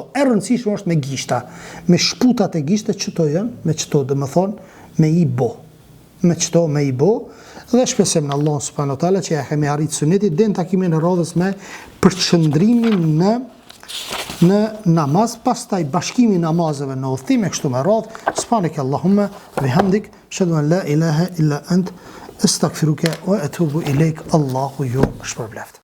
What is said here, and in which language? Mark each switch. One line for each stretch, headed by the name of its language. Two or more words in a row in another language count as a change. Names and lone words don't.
Albanian: E rëndësishme është me gishta, me shputat e gishtat që to janë, me çto do më thonë, me i bo. Me çto me i bo, dhe shpresojmë në Allah
Arabic: سبحانه وتعالى
Albanian: që ja kemi arrit sunetit dhe në takimin e radhës me përqendrimin në namaz, pastaj bashkimi namazeve në udhtim e kështu me radhë.
Arabic: سبحانك اللهم بحمدك أشهد أن لا إله إلا أنت أستغفرك وأتوب إليك.
Albanian: Allahu ju shpërbleft.